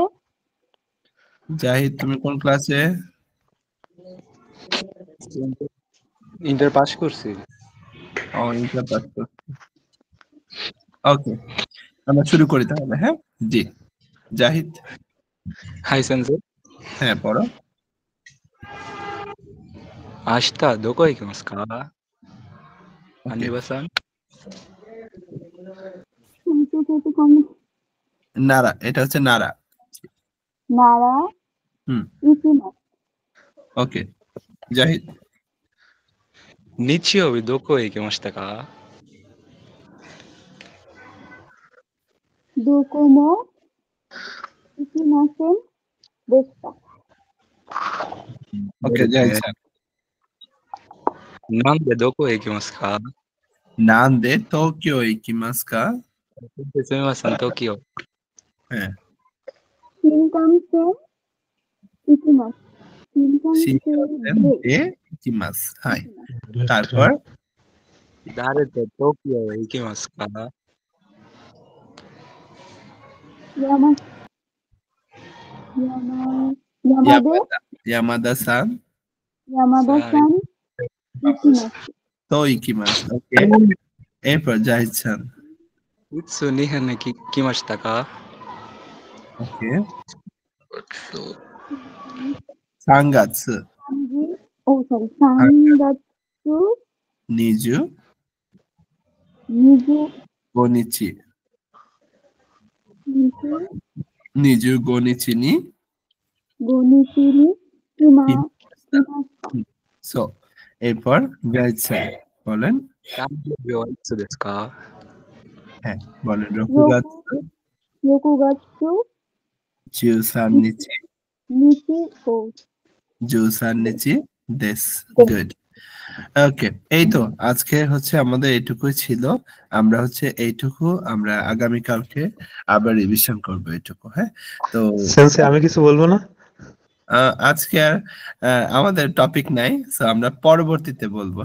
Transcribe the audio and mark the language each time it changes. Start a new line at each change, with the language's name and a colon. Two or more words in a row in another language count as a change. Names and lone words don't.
Bangla: জাহিদ তুমি কোন ক্লাসে? ইন্টার পাস করছি। ও ইন্টার পাস করছি। ওকে আমরা শুরু করি তাহলে। হ্যাঁ জি জাহিদ।
Japanese: はい先生.
Bangla: হ্যাঁ পড়ো।
Japanese: 明日どこ行きますか？アニバさん。
Bangla: নারা, এটা হচ্ছে নারা।
Japanese: 奈良行きます.
Bangla: ওকে জাহিদ।
Japanese: 日曜日どこへ行きましたか？どこも行きませんでした。
Bangla: ওকে জাহিদ স্যার।
Japanese: なんでどこへ行きますか？なんで東京へ行きますか？すみません、東京。
Bangla: হ্যাঁ
Japanese: 新幹線行きます。新幹線で行きます。はい。তারপর 誰と東京へ行きますか？山田さん行きます。と行きます。
Bangla: ওকে এরপর জাহিদ স্যার।
Japanese: いつ日本に来ましたか？
Bangla: ওকে 3月
Japanese: 3月 25日25日に来ました。
Bangla: そう。এরপর জাহিদ স্যার বলেন।
Japanese: 誕生日はいつですか？
Bangla: হ্যাঁ বলেন।
Japanese: 6 月 13日13日です。গুড।
Bangla: ওকে এই তো আজকে হচ্ছে আমাদের এইটুকুই ছিল। আমরা হচ্ছে এইটুকু আমরা আগামী কালকে আবার রিভিশন করব এইটুকু। হ্যাঁ তো সেন্সে আমি কিছু বলবো না। আজকে আর আমাদের টপিক নাই, সো আমরা পরবর্তীতে বলবো।